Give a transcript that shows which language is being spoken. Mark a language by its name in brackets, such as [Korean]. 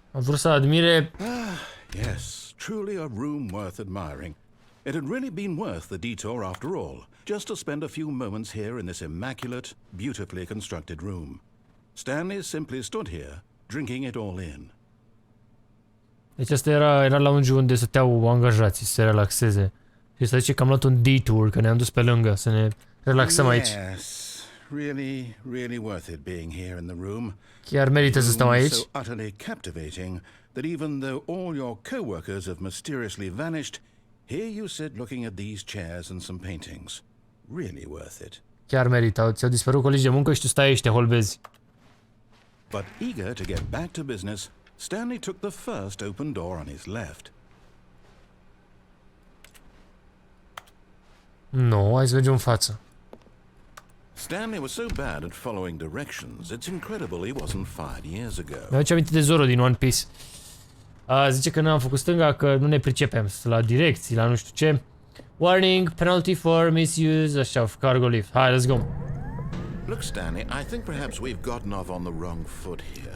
[Romanian] A vrut să admire. [English] Yes, truly a room worth admiring. It had really been worth the detour after all, just to spend a few moments here in this immaculate, beautifully constructed room. Stanley simply stood here, drinking it all in. [Romanian] Deci asta era lounge unde stăteau angajații să se relaxeze. Și să zice că am luat un detour, că ne-am dus pe lângă să ne relaxăm aici. [English] Yes, really, really worth it being here in the room. [Romanian] Chiar merită să stăm [English] Room [Romanian] aici. [English] so utterly captivating that even though all your co-workers have mysteriously vanished, here you sit looking at these chairs and some paintings. Really worth it. [Romanian] Chiar merită. Ți-au dispărut colegi de muncă și tu stai aici, te holbezi. [English] But eager to get back to business, Stanley took the first open door on his left. [Romanian] Nu, hai să mergem în față. [English] Stanley was so bad at following directions, it's incredible he wasn't fired years ago. [Romanian] Mi-am aminte de Zoro din One Piece. Zice că n-am făcut stânga, că nu ne pricepem la direcții, la nu știu ce. [English] Warning, penalty for misuse, [Romanian] așa, [English] of cargo lift. [Romanian] Hai, [English] let's go. Look, Stanley, I think perhaps we've gotten off on the wrong foot here.